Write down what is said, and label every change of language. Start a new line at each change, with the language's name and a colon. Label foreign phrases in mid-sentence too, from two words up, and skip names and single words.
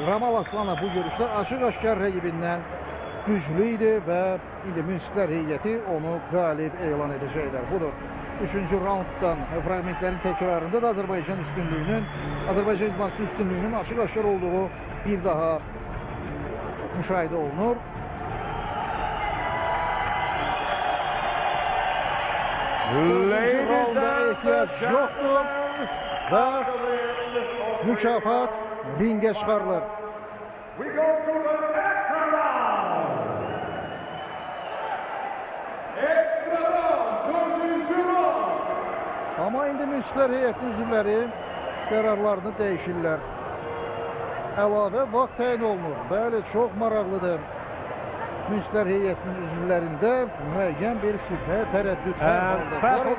Azerbaijani: Ramal Aslanov bu görüşdə açıq-aşkar rəqibindən güclü idi və indi münsiflər heyəti onu qalib elan edəcəklər. Budur. 3-cü raunddan fragmentlərin təkrarında da Azərbaycan idmançı üstünlüyünün açıq-aşkar olduğu bir daha müşahidə olunur.
English: Ladies and
Azerbaijani: yoxdur və mükafat ringə çıxarılır.
English: We go to the extra round. Extra round,
Azerbaijani: 4-cü round. Amma indi münsiflər heyətinin üzvləri qərarlarını dəyişirlər. Əlavə vaxt təyin olunur. Bəli, çox maraqlıdır. Münsiflər heyətinin üzvlərində müəyyən bir şübhə, tərəddüdlər vardır.